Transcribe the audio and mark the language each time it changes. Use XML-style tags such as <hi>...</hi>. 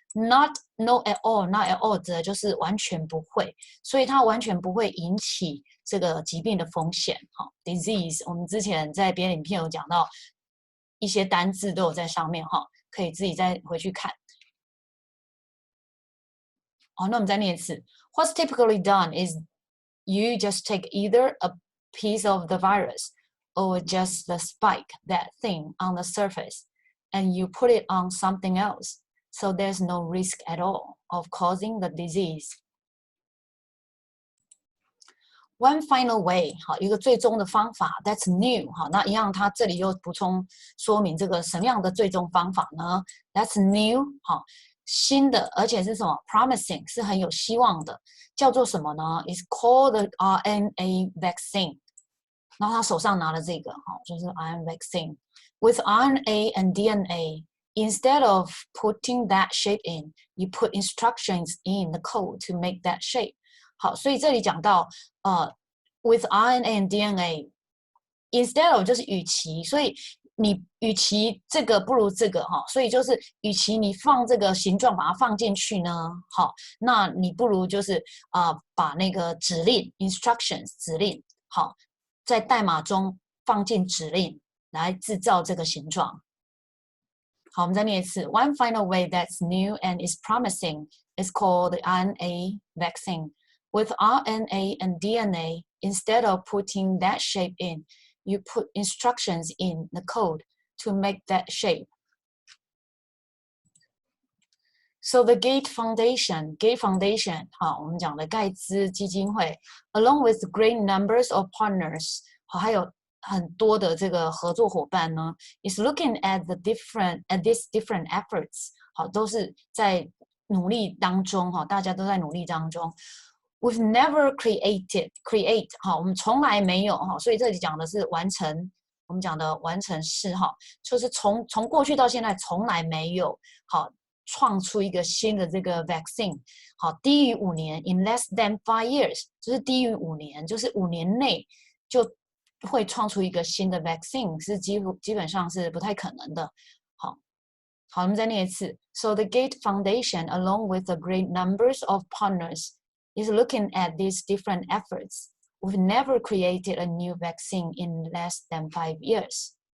<zh>Not at all 指的就是完全不会，所以它完全不会引起这个疾病的风险。 disease 我们之前在别的影片有讲到一些单字都有在上面可以自己再回去看。好，那我们再念一次。</zh> <en>What's typically done is you just take either a piece of the virus.Or just the spike, that thing on the surface, and you put it on something else, so there's no risk at all of causing the disease. One final way，</en> <zh>好，一个最终的方法 ，</zh> <en>That's new，</en> <zh>好，那一样，它这里又补充说明这个什么样的最终方法呢 ？That's new， 好，新的，而且是什么 ？Promising， 是很有希望的，叫做什么呢 ？</zh> <en>It's called the RNA vaccine。</en> <zh>然后他手上拿了这个，好，就是 RNA vaccine</zh> <en>with RNA and DNA. Instead of putting that shape in, you put instructions in the code to make that shape.</en> <zh>好，所以这里讲到</zh> <en>with RNA and DNA,</en> <zh>instead of 就是与其，所以你与其这个不如这个哈，所以就是与其你放这个形状把它放进去呢，好，那你不如就是把那个指令 instructions 指令好，在代码中放进指令来制造这个形状。好，我们再念一次。</zh> <en>One final way that's new and is promising is called the RNA vaccine. With RNA and DNA, instead of putting that shape in, you put instructions in the code to make that shape. So the Gates Foundation,</en> <zh>好，我们讲的盖茨基金会</zh> <en>along with great numbers of partners,</en> <zh>好，还有很多的这个合作伙伴呢</zh> <en>is looking at these different efforts,</en> <zh>好，都是在努力当中，哈，大家都在努力当中。</zh> <en>We've never create</en> <zh>哈，我们从来没有哈，所以这里讲的是完成，我们讲的完成式哈，就是从过去到现在从来没有好创出一个新的这个 vaccine， 好，低于5年</zh> <en>in less than 5 years，</en> <zh>就是低于5年，就是5年内就会创出一个新的 vaccine， 是基本上是不太可能的。好，我们再念一次。</zh> <en>So the Gates Foundation, along with the great numbers of partners, is looking at these different efforts. We've never created a new vaccine in less than 5 years.</en>